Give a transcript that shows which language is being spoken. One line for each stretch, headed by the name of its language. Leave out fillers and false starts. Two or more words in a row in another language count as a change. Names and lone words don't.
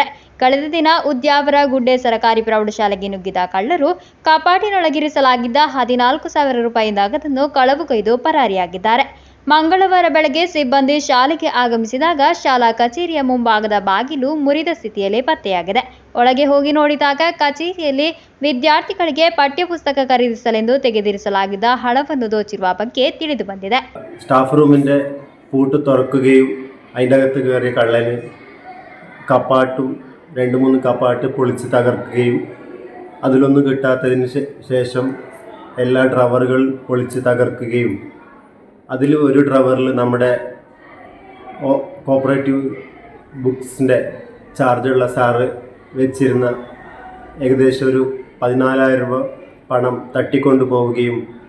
Kannada: ಕಳೆದ ದಿನ ಉದ್ಯಾವರಗುಡ್ಡೆ ಸರ್ಕಾರಿ ಪ್ರೌಢಶಾಲೆಗೆ ನುಗ್ಗಿದ ಕಳ್ಳರು ಕಪಾಟಿನೊಳಗಿರಿಸಲಾಗಿದ್ದ 14,000 ರೂಪಾಯಿ ನಗದನ್ನು ಕಳವುಗೈದು ಪರಾರಿಯಾಗಿದ್ದಾರೆ. ಮಂಗಳವಾರ ಬೆಳಗ್ಗೆ ಸಿಬ್ಬಂದಿ ಶಾಲೆಗೆ ಆಗಮಿಸಿದಾಗ ಶಾಲಾ ಕಚೇರಿಯ ಮುಂಭಾಗದ ಬಾಗಿಲು ಮುರಿದ ಸ್ಥಿತಿಯಲ್ಲಿ ಪತ್ತೆಯಾಗಿದೆ. ಒಳಗೆ ಹೋಗಿ ನೋಡಿದಾಗ ಕಚೇರಿಯಲ್ಲಿ ವಿದ್ಯಾರ್ಥಿಗಳಿಗೆ ಪಠ್ಯಪುಸ್ತಕ ಖರೀದಿಸಲೆಂದು ತೆಗೆದಿರಿಸಲಾಗಿದ್ದ ಹಣವನ್ನು ದೋಚಿರುವ ಬಗ್ಗೆ ತಿಳಿದು ಬಂದಿದೆ.
English: staff room
Malayalam: പൂട്ട് തുറക്കുകയും അതിൻ്റെ അകത്ത് കയറിയ കള്ളന് കപ്പാട്ടും 2-3 കപ്പാട്ട് പൊളിച്ച് തകർക്കുകയും അതിലൊന്നും കിട്ടാത്തതിന് ശേഷം എല്ലാ ഡ്രവറുകൾ പൊളിച്ച് തകർക്കുകയും അതിൽ ഒരു ഡ്രവറിൽ നമ്മുടെ
English: cooperative books
Malayalam: ചാർജുള്ള സാറ് വെച്ചിരുന്ന ഏകദേശം ഒരു 14,000 രൂപ പണം തട്ടിക്കൊണ്ടു പോവുകയും